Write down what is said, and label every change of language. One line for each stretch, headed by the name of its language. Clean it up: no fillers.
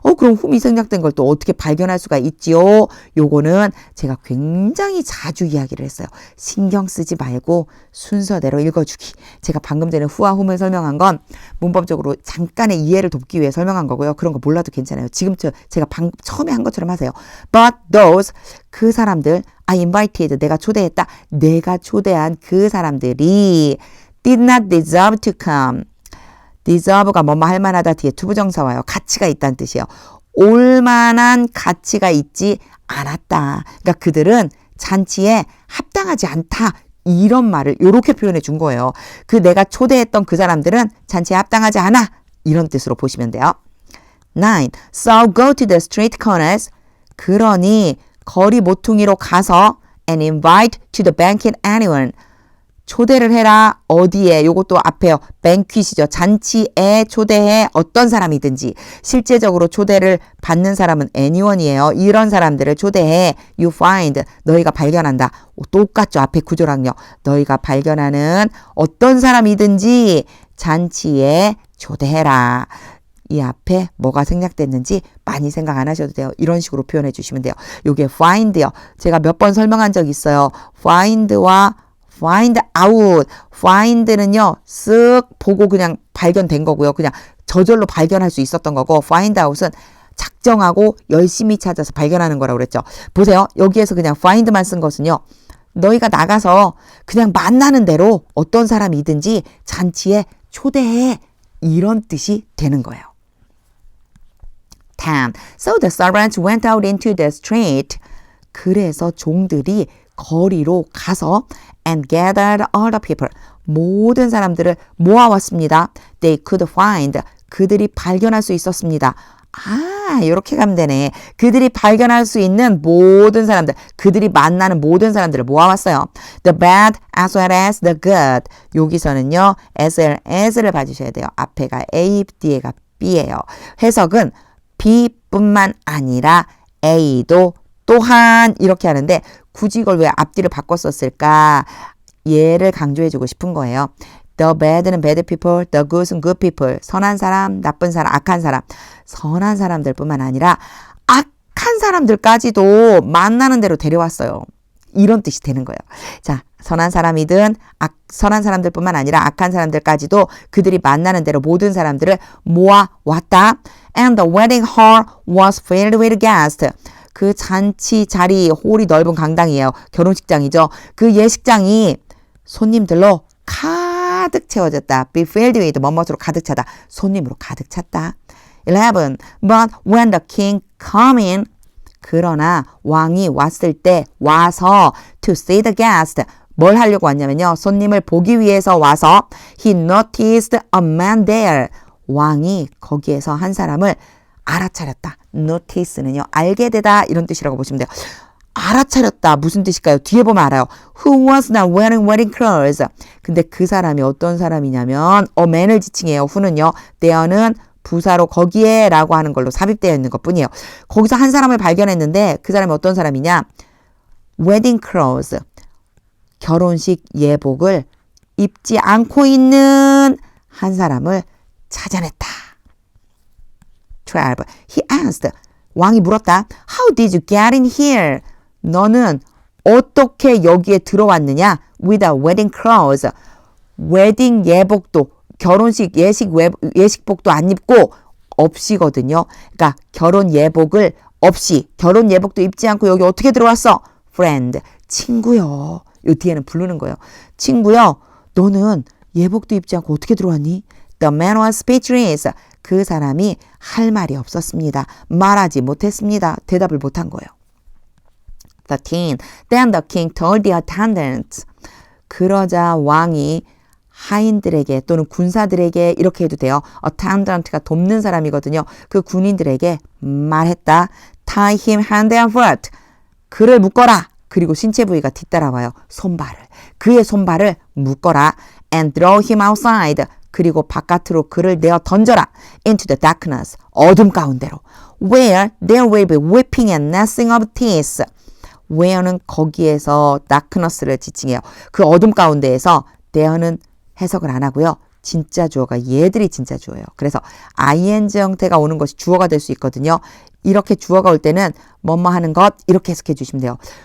Korean: 그럼 whom이 생략된 걸 또 어떻게 발견할 수가 있지요? 요거는 제가 굉장히 자주 이야기를 했어요. 신경 쓰지 말고 순서대로 읽어주기. 제가 방금 전에 who와 whom을 설명한 건 문법적으로 잠깐의 이해를 돕기 위해 설명한 거고요. 그런 거 몰라도 괜찮아요. 지금 제가 처음에 한 것처럼 하세요.
English: But those,
Korean: 그 사람들,
English: I invited,
Korean: 내가 초대했다. 내가 초대한 그 사람들이
English: did not deserve to come.
Korean: deserve가 뭐뭐 할 만하다 뒤에 투부정사 와요. 가치가 있다는 뜻이에요. 올만한 가치가 있지 않았다. 그러니까 그들은 잔치에 합당하지 않다. 이런 말을 이렇게 표현해 준 거예요. 내가 초대했던 그 사람들은 잔치에 합당하지 않아. 이런 뜻으로 보시면 돼요. 9.
English: So go to the street corners.
Korean: 그러니 거리 모퉁이로 가서
English: and invite to the banquet anyone.
Korean: 초대를 해라. 어디에? 요것도 앞에요. banquet이죠. 잔치에 초대해. 어떤 사람이든지. 실제적으로 초대를 받는 사람은 anyone이에요. 이런 사람들을 초대해.
English: You find.
Korean: 너희가 발견한다. 똑같죠. 앞에 구조랑요. 너희가 발견하는 어떤 사람이든지 잔치에 초대해라. 이 앞에 뭐가 생략됐는지 많이 생각 안 하셔도 돼요. 이런 식으로 표현해 주시면 돼요. 요게 find요. 제가 몇 번 설명한 적 있어요. find와 find out. find는요. 쓱 보고 그냥 발견된 거고요. 그냥 저절로 발견할 수 있었던 거고 find out은 작정하고 열심히 찾아서 발견하는 거라고 그랬죠. 보세요. 여기에서 그냥 find만 쓴 것은요. 너희가 나가서 그냥 만나는 대로 어떤 사람이든지 잔치에 초대해. 이런 뜻이 되는 거예요. 10.
English: So the servants went out into the street.
Korean: 그래서 종들이 거리로 가서
English: and gathered all the people.
Korean: 모든 사람들을 모아왔습니다.
English: They could find.
Korean: 그들이 발견할 수 있었습니다. 이렇게 가면 되네. 그들이 발견할 수 있는 모든 사람들, 그들이 만나는 모든 사람들을 모아왔어요.
English: The bad as well as the good.
Korean: 여기서는요, as well as를 봐주셔야 돼요. 앞에가 A, 뒤에가 B예요. 해석은 B뿐만 아니라 A도 또한 이렇게 하는데 굳이 이걸 왜 앞뒤를 바꿨었을까? 얘를 강조해주고 싶은 거예요.
English: The bad는 bad people, the good은 good people.
Korean: 선한 사람, 나쁜 사람, 악한 사람. 선한 사람들뿐만 아니라 악한 사람들까지도 만나는 대로 데려왔어요. 이런 뜻이 되는 거예요. 자, 선한 사람이든 선한 사람들뿐만 아니라 악한 사람들까지도 그들이 만나는 대로 모든 사람들을 모아왔다.
English: And the wedding hall was filled with guests.
Korean: 그 잔치 자리, 홀이 넓은 강당이에요. 결혼식장이죠. 그 예식장이 손님들로 가득 채워졌다.
English: Be filled with
Korean: 뭐뭐로 가득 차다. 손님으로 가득 찼다. 11.
English: But when the king come in,
Korean: 그러나 왕이 왔을 때 와서
English: to see the guest.
Korean: 뭘 하려고 왔냐면요. 손님을 보기 위해서 와서
English: he noticed a man there.
Korean: 왕이 거기에서 한 사람을 알아차렸다. notice는요. 알게 되다 이런 뜻이라고 보시면 돼요. 알아차렸다. 무슨 뜻일까요? 뒤에 보면 알아요.
English: Who was not wearing wedding clothes.
Korean: 근데 그 사람이 어떤 사람이냐면 a man을 지칭해요. who는요. there는 부사로 거기에 라고 하는 걸로 삽입되어 있는 것뿐이에요. 거기서 한 사람을 발견했는데 그 사람이 어떤 사람이냐.
English: wedding clothes.
Korean: 결혼식 예복을 입지 않고 있는 한 사람을 찾아냈다.
English: 12. He asked.
Korean: 왕이 물었다.
English: How did you get in here?
Korean: 너는 어떻게 여기에 들어왔느냐?
English: With a wedding clothes.
Korean: 웨딩 예복도 결혼식 예식복도 안 입고 없이거든요. 그러니까 결혼 예복을 없이 결혼 예복도 입지 않고 여기 어떻게 들어왔어?
English: Friend.
Korean: 친구요. 요 뒤에는 부르는 거예요. 친구요. 너는 예복도 입지 않고 어떻게 들어왔니?
English: The man was speechless.
Korean: 그 사람이 할 말이 없었습니다. 말하지 못했습니다. 대답을 못한 거예요. 13.
English: Then the king told the attendants.
Korean: 그러자 왕이 하인들에게 또는 군사들에게 이렇게 해도 돼요. attendant가 돕는 사람이거든요. 그 군인들에게 말했다.
English: Tie him hand and foot.
Korean: 그를 묶어라. 그리고 신체 부위가 뒤따라와요. 손발을. 그의 손발을 묶어라.
English: And throw him outside.
Korean: 그리고 바깥으로 그를 내어 던져라.
English: Into the darkness.
Korean: 어둠 가운데로.
English: Where there will be weeping and gnashing of teeth.
Korean: where는 거기에서 darkness를 지칭해요. 그 어둠 가운데에서 there는 해석을 안 하고요. 진짜 주어가 얘들이 진짜 주어예요. 그래서 ing 형태가 오는 것이 주어가 될 수 있거든요. 이렇게 주어가 올 때는 뭐뭐 하는 것 이렇게 해석해 주시면 돼요.